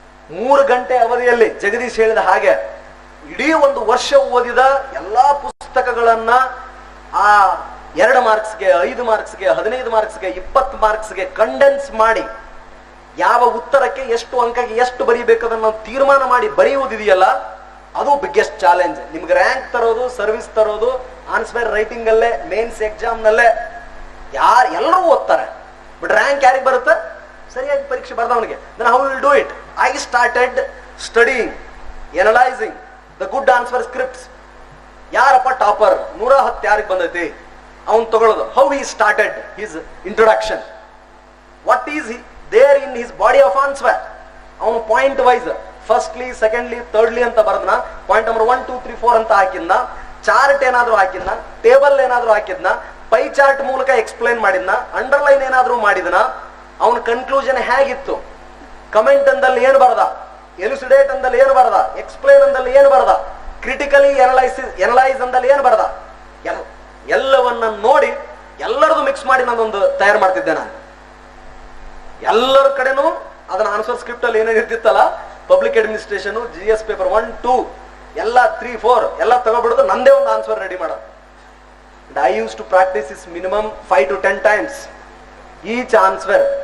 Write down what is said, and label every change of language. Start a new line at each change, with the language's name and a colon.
Kannada: 3 ಗಂಟೆ ಅವಧಿಯಲ್ಲಿ ಜಗದೀಶ್ ಹೇಳಿದ ಹಾಗೆ ಇಡೀ 1 ವರ್ಷ ಓದಿದ ಎಲ್ಲಾ ಪುಸ್ತಕಗಳನ್ನ ಆ 2 ಮಾರ್ಕ್ಸ್ಗೆ, 5 ಮಾರ್ಕ್ಸ್ಗೆ, 15 ಮಾರ್ಕ್ಸ್ಗೆ, 20 ಮಾರ್ಕ್ಸ್ಗೆ ಕಂಡೆನ್ಸ್ ಮಾಡಿ ಯಾವ ಉತ್ತರಕ್ಕೆ ಎಷ್ಟು ಅಂಕಕ್ಕೆ ಎಷ್ಟು ಬರೀಬೇಕದನ್ನ ತೀರ್ಮಾನ ಮಾಡಿ ಬರೆಯುವುದಿದೆಯಲ್ಲ, ಅದು ಬಿಗ್ಗೆಸ್ಟ್ ಚಾಲೆಂಜ್. ನಿಮ್ಗೆ ರ್ಯಾಂಕ್ ತರೋದು, ಸರ್ವಿಸ್ ತರೋದು ಆನ್ಸರ್ ರೈಟಿಂಗ್ ಅಲ್ಲೇ, ಮೇನ್ಸ್ ಎಕ್ಸಾಮ್ ನಲ್ಲೇ ಎಲ್ಲರೂ ಓದ್ತಾರೆ. ಬಟ್ ರ್ಯಾಂಕ್ ಯಾರಿಗೆ ಬರುತ್ತೆ? ಸರಿಯಾಗಿ ಪರೀಕ್ಷೆ ಬರ್ದವನಿಗೆ.
English: then how will do it? I started studying, analyzing the good answer scripts.
Kannada: ಯಾರಪ್ಪ ಟಾಪರ್ 110 ಯಾರಿಗೆ ಬಂದೈತಿ ಅವನು ತಗೊಳ್ಳೋದು.
English: how he started his introduction, what is he there in his body of answer.
Kannada: ಅವನು point wise firstly, secondly, thirdly ಅಂತ ಬರದ್ನ point number 1, 2, 3, 4 ಅಂತ ಹಾಕಿದ್ನ, chart ಏನಾದ್ರು ಹಾಕಿದ್ನ, table ಏನಾದ್ರು ಹಾಕಿದ್ನ, ಪೈ ಚಾರ್ಟ್ ಮೂಲಕ ಎಕ್ಸ್ಪ್ಲೈನ್ ಮಾಡಿದ್ನ, ಅಂಡರ್ಲೈನ್ ಏನಾದ್ರು ಮಾಡಿದ್ನ, ಅವನ ಕನ್ಕ್ಲೂಷನ್ ಹೇಗಿತ್ತು, ಕಮೆಂಟ್ ಅಂದಲ್ಲಿ ಏನು ಬರದ, ಎಲುಸಿಡೇಟ್ ಅಂದಲ್ಲಿ ಏನು ಬರದ, ಎಕ್ಸ್ಪ್ಲೈನ್ ಅಂದಲ್ಲಿ ಏನು ಬರದ, ಕ್ರಿಟಿಕಲಿ ಎನಲೈಸ್ ಅಂದಲ್ಲಿ ಏನು ಬರದ, ಎಲ್ಲವನ್ನ ನೋಡಿ ಎಲ್ಲರದು ಮಿಕ್ಸ್ ಮಾಡಿ ನಾನೊಂದು ತಯಾರು ಮಾಡ್ತಿದ್ದೆ. ನಾನು ಎಲ್ಲರ ಕಡೆನೂ ಅದನ್ನ ಆನ್ಸರ್ ಸ್ಕ್ರಿಪ್ಟ್ ಅಲ್ಲಿ ಏನೇನು ಇರ್ತಿತ್ತಲ್ಲ, ಪಬ್ಲಿಕ್ ಅಡ್ಮಿನಿಸ್ಟ್ರೇಷನ್, GS ಪೇಪರ್ 1, 2 ಎಲ್ಲ 3, 4 ಎಲ್ಲ ತಗೊಬಿಡೋದು, ನಂದೇ ಒಂದು ಆನ್ಸರ್ ರೆಡಿ ಮಾಡೋದು.
English: I used to practice this minimum 5 to 10 times each answer.